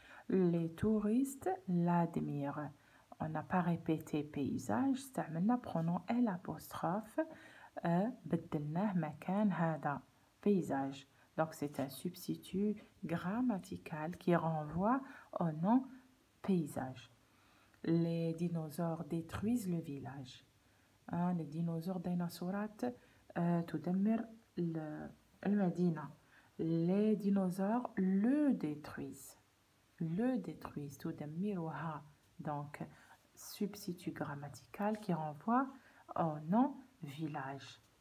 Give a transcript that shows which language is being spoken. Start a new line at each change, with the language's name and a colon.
French: Les touristes l'admirent. On n'a pas répété paysage,
Arabic: استعملنا
French: pronom L apostrophe.
Arabic: بدلناه مكان هذا paysage.
French: Donc c'est un substitut grammatical qui renvoie au nom paysage. Les dinosaures détruisent le village. Les dinosaures
Arabic: ديناصورات تدمر المدينة.
French: Les dinosaures le détruisent. Le détruisent
Arabic: تدمرها.
French: Donc substitut grammatical qui renvoie au nom village.